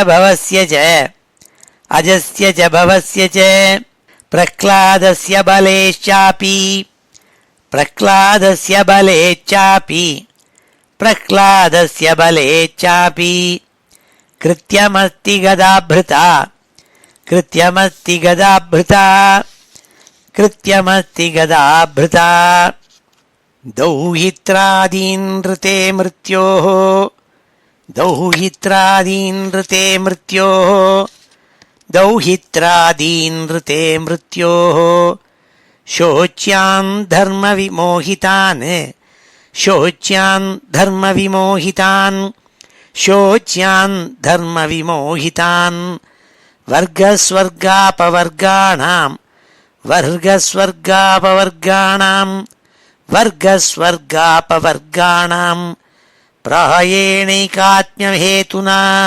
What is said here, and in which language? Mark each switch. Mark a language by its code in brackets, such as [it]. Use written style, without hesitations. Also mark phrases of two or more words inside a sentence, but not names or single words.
[sa] भवस्य च अजस्य च भवस्य च प्रह्लादस्य बलेश्चापि प्रह्लादस्य बलेश्चापि प्रह्लादस्य बलेश्चापि कृत्यमस्ति गदाभृता कृत्यमस्ति गदाभृता कृत्यमस्ति गदाभृता दौहित्रादीन् ऋते मृत्योः दौहित्रादीन् ऋते मृत्योः दौहित्रादीन् ऋते मृत्योः शोच्यान् धर्मविमोहितान् शोच्यान् धर्मविमोहितान् शोच्यान् धर्मविमोहितान् वर्गस्वर्गापवर्गाणां वर्गस्वर्गापवर्गाणां वर्गस्वर्गापवर्गाणां प्रायेणैकात्म्यहेतुना